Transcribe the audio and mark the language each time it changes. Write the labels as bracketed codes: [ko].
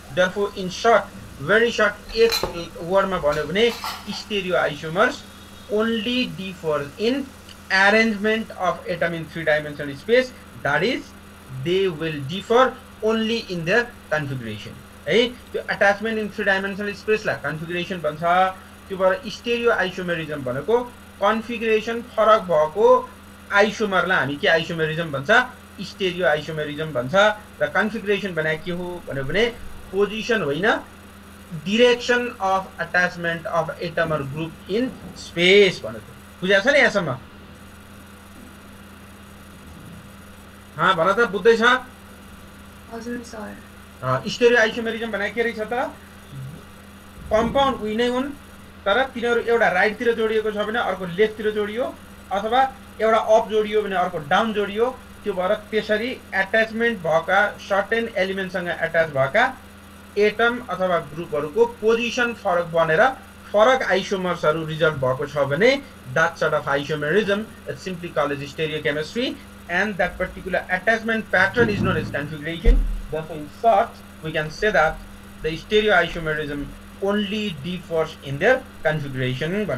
[en] therefore in short, very short, [ne] एक वर्डमा भन्यो भने [en] Stereoisomers only differs in arrangement of atom in 3 dimensional space, that is they will differ only in their configuration है। [ne] त्यो attachment in 3 dimensional स्पेसलाई configuration भन्छ। त्यो भएर stereo isomerism भनेको configuration फरक भएको आइसोमरलाई हामी के आइसोमेरिजम भन्छ, स्टेरियो आइसोमेरिजम भन्छ। र कन्फिगरेसन भने के हो भने पोजिसन होइन, [en] direction of attachment of atom और group in space [ne] भनेको। बुझ्या छ नि यहाँसम्म? हाँ भन त, बुझ्दैछ? हजुर सर। स्टेरियो आइसोमेरिजम भने के रहेछ त, कम्पाउन्ड उही नै हुन् तर तिनीहरू एउटा राइटतिर जोडिएको छ भने अर्को लेफ्टतिर जोडियो, अथवा एउटा अप जोडियो भने अर्को डाउन जोडियो। त्यो भएर त्यसरी एट्याचमेन्ट भएका सर्टेन एलिमेन्टसँग एट्याच भएका एटम अथवा ग्रुपहरुको पोजिसन फरक बनेर फरक आइसोमर्सहरु रिजल्ट भएको छ भने [en] that sort of isomerism is simply called as stereochemistry, and that particular attachment pattern is known as configuration. Therefore, in short, we can say that the stereoisomerism only differs in their configuration.